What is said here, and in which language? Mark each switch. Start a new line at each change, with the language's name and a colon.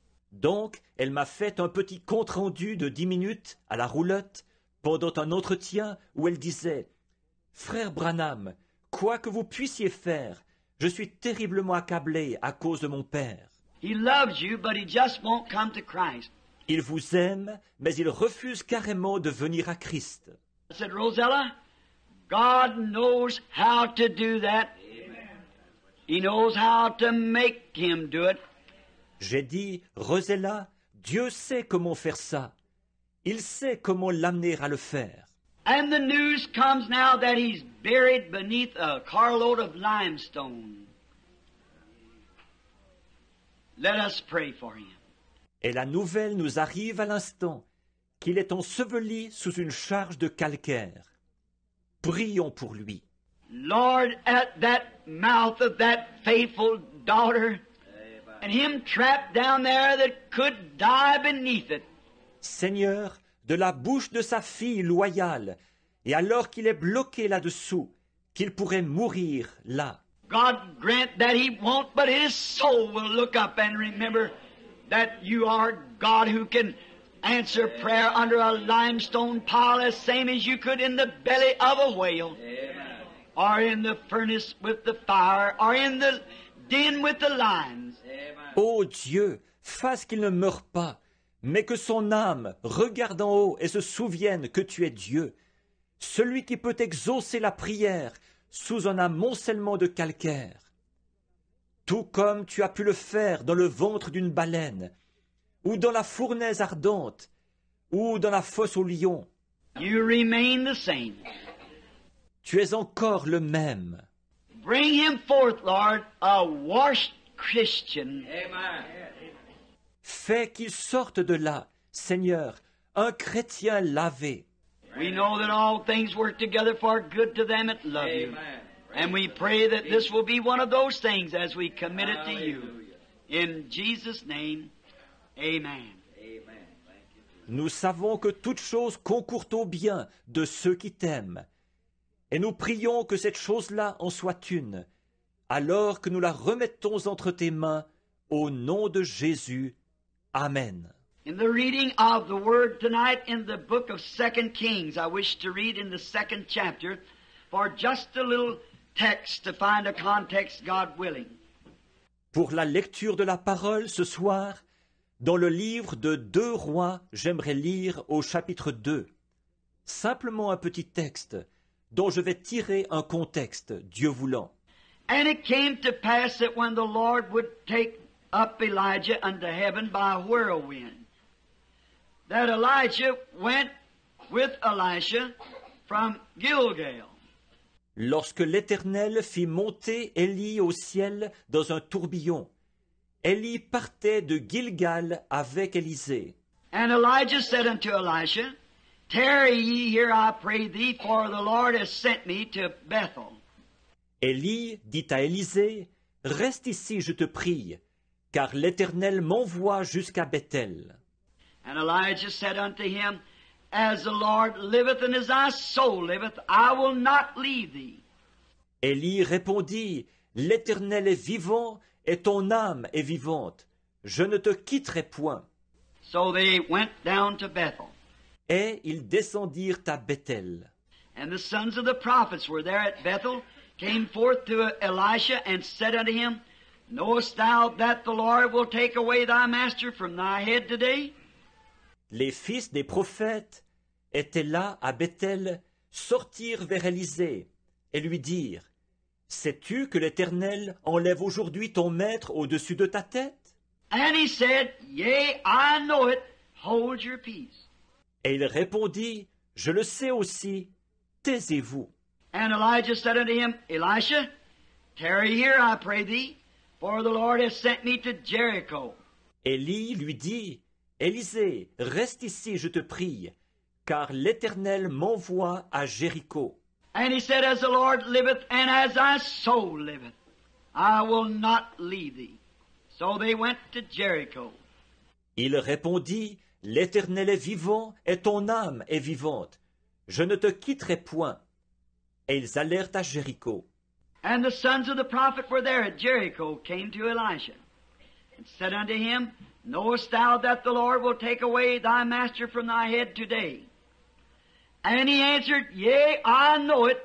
French: Donc, elle m'a fait un petit compte-rendu de 10 minutes à la roulotte pendant un entretien où elle disait « Frère Branham, quoi que vous puissiez faire, je suis terriblement accablée à cause de mon père.
English: He loves you, but he just won't come to Christ.
French: Il vous aime, mais il refuse carrément de venir à Christ. »
English: I said, Rosella, God knows how to do that. He knows how to make him do it.
French: J'ai dit « Rosella, Dieu sait comment faire ça. Il sait comment l'amener à le faire. »
English: And the news comes now that he's buried beneath a carload of limestone. Let us pray for him.
French: Et la nouvelle nous arrive à l'instant qu'il est enseveli sous une charge de calcaire. Prions pour lui.
English: Lord, at that mouth of that faithful daughter, and him trapped down there that could die beneath it.
French: Seigneur, de la bouche de sa fille loyale, et alors qu'il est bloqué là-dessous, qu'il pourrait mourir là.
English: God grant that he won't, but his soul will look up and remember that you are God who can answer prayer under a limestone pile as same as you could in the belly of a whale. Amen. Or in the furnace with the fire, or in the den with the lions.
French: Ô Dieu, fasse qu'il ne meure pas, mais que son âme regarde en haut et se souvienne que tu es Dieu, celui qui peut exaucer la prière sous un amoncellement de calcaire, tout comme tu as pu le faire dans le ventre d'une baleine, ou dans la fournaise ardente, ou dans la fosse aux lions.
English: You remain the same.
French: Tu es encore le même.
English: Bring him forth, Lord, a washed Christian.
French: Fais qu'il sorte de là, Seigneur, un chrétien lavé.
English: We know that all things work together for good to them that love you. And we pray that this will be one of those things as we commit it to you. In Jesus' name, amen.
French: Nous savons que toutes choses concourent au bien de ceux qui t'aiment. Et nous prions que cette chose-là en soit une, alors que nous la remettons entre tes mains, au nom de Jésus. Amen.
English: In the reading of the Word tonight in the book of 2 Kings, I wish to read in the 2nd chapter for just a little text to find a context, God willing.
French: Pour la lecture de la parole ce soir, dans le livre de 2 Rois, j'aimerais lire au chapitre 2. Simplement un petit texte dont je vais tirer un contexte, Dieu voulant.
English: And it came to pass that when the Lord would take up Elijah unto heaven by a whirlwind, that Elijah went with Elisha from Gilgal.
French: Lorsque l'Éternel fit monter Élie au ciel dans un tourbillon, Élie partait de Gilgal avec Élisée.
English: And Elijah said unto Elisha, Tarry ye here, I pray thee, for the Lord has sent me to Bethel.
French: Élie dit à Élisée, « Reste ici, je te prie, car l'Éternel m'envoie jusqu'à Bethel. »
English: And Elijah said unto him, As the Lord liveth and as thy soul liveth, I will not leave thee.
French: Élie répondit, « L'Éternel est vivant et ton âme est vivante. Je ne te quitterai point. »
English: So they went down to Bethel.
French: Et ils descendirent à Bethel.
English: And the sons of the prophets were there at Bethel, came forth to Elisha, and said unto him, Knowest thou that the Lord will take away thy master from thy head today?
French: Les fils des prophètes étaient là à Bethel, sortirent vers Élisée et lui dirent, « Sais-tu que l'Éternel enlève aujourd'hui ton maître au-dessus de ta tête? »
English: And he said, Yea, I know it. Hold your peace.
French: Et il répondit, « Je le sais aussi, taisez-vous. »
English: And Elijah said unto him, Elisha, tarry here, I pray thee, for the Lord has sent me to Jericho.
French: Élie lui dit, « Élisée, reste ici, je te prie, car l'Éternel m'envoie à Jéricho. »
English: And he said, As the Lord liveth, and as thy soul liveth, I will not leave thee. So they went to Jericho.
French: Il répondit, « L'Éternel est vivant, et ton âme est vivante. Je ne te quitterai point. » Et ils allèrent à Jéricho.
English: And the sons of the prophet were there at Jericho, came to Elisha, and said unto him, Knowest thou that the Lord will take away thy master from thy head today? And he answered, Yea, I know it.